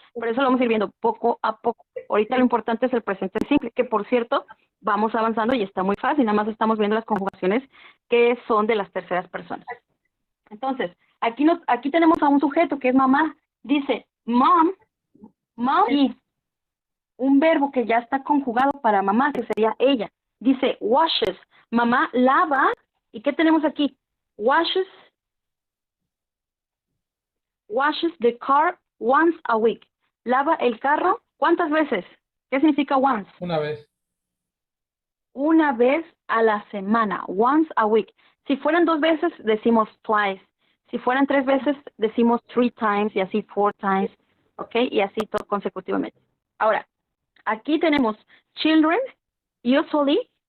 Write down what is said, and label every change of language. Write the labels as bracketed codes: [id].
[es] Por eso lo vamos a ir viendo poco a poco. Ahorita lo importante es el presente simple, que por cierto, vamos avanzando y está muy fácil, nada más estamos viendo las conjugaciones que son de las terceras personas. Entonces, aquí tenemos a un sujeto que es mamá, dice mom, y un verbo que ya está conjugado para mamá, que sería ella. Dice washes, mamá lava, ¿y qué tenemos aquí? [en] Washes the car once a week. [es] Lava el carro, ¿cuántas veces? ¿Qué significa once? Una vez. Una vez a la semana, [en] once a week. [es] Si fueran 2 veces, decimos twice. Si fueran 3 veces, decimos [en] 3 times [es] y así [en] 4 times, [es] ¿ok? Y así todo consecutivamente. Ahora, aquí tenemos [en] children, usually.